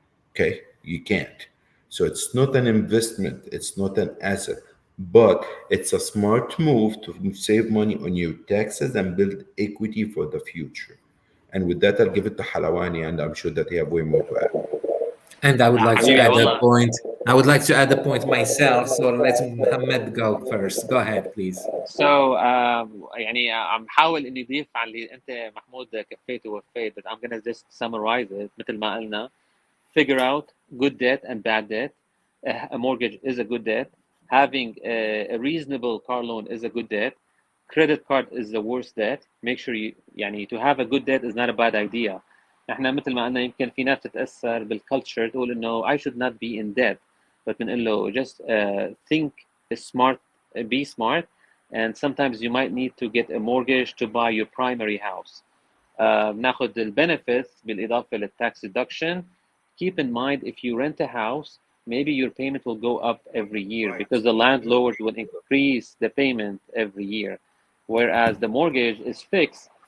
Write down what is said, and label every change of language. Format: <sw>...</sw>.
<en>Okay, you can't. So it's not an investment, it's not an asset, but it's a smart move to save money on your taxes and build equity for the future. And with that, I'll give it to Halawani, and I'm sure that he have way more to add. And I would like to</en> <ar>حبيبي</ar> <en>add a</en> <ar>والله.</ar> <en>point. I would like to add a point myself. So let Mohammed go first. Go ahead, please.</en> <ar>So يعني عم حاول اني اضيف على اللي انت محمود كفيته ووفيت,</ar> <en>but I'm gonna just summarize it</en> <ar>مثل ما قلنا.</ar> <en>Figure out good debt and bad debt. A mortgage is a good debt. Having a reasonable car loan is a good debt. Credit card is the worst debt. Make sure you يعني to have a good debt is not a bad idea.</en> <ar>احنا مثل ما قلنا يمكن في ناس تتاثر بالكالتشر تقول انه</ar> <en>I should not be in debt, but</en> <ar>بنقول له</ar> <en>just think smart, be smart, and sometimes you might need to get a mortgage to buy your primary house.</en> <ar>ناخذ البنفيتس بالاضافه للtax deduction.</ar> <en>Keep in mind, if you rent a house, maybe your payment will go up every year because the landlord will increase the payment every year, whereas the mortgage is fixed.</en>